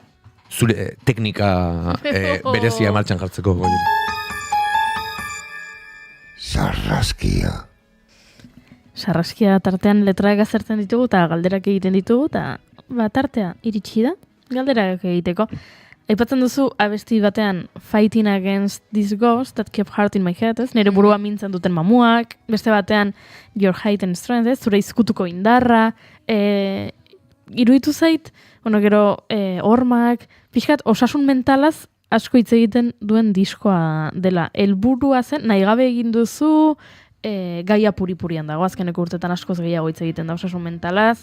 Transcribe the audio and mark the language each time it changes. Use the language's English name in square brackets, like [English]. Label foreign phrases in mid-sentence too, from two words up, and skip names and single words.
[Basque] Zure teknika berezia martxan jartzeko Juri. Sarraskia. Sarraskia tartean letraak azertzen ditugu eta galderak egiten ditugu eta tartea iritsi da galderak egiteko. Aipatzen duzu abesti batean [English] Fighting Against This Ghost That Kept Heart in My Head, [Basque] ez? Nire burua mintzen duten mamuak, beste batean [English] Your Height and Strength, [Basque] ez? Zure izkutuko indarra, iruditu zait, gero hormak, pixkat osasun mentalaz asko hitz egiten duen diskoa dela. Helburua zen, nahi gabe egin duzu, gaia puri-purian dago, azkeneko urtetan askoz gehiago hitz egiten da osasun mentalaz.